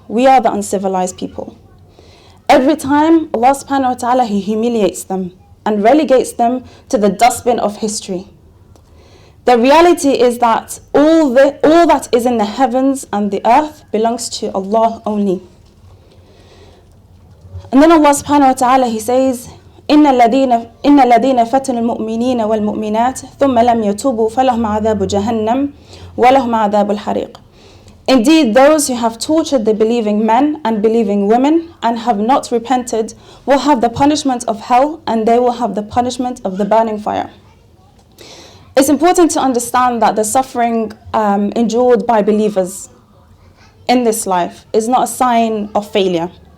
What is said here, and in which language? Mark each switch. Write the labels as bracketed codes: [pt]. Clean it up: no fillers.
[en] We are the uncivilized people. Every time Allah subhanahu wa ta'ala, He humiliates them and relegates them to the dustbin of history. The reality is that all that is in the heavens and the earth belongs to Allah only. And then Allah subhanahu wa ta'ala, He says, [ar] إن الذين فتنوا المؤمنين والمؤمنات ثم لم يتوبوا فلهم عذاب جهنم ولهم عذاب الحريق. [en] Indeed, those who have tortured the believing men and believing women and have not repented will have the punishment of hell, and they will have the punishment of the burning fire. It's important to understand that the suffering endured by believers in this life is not a sign of failure.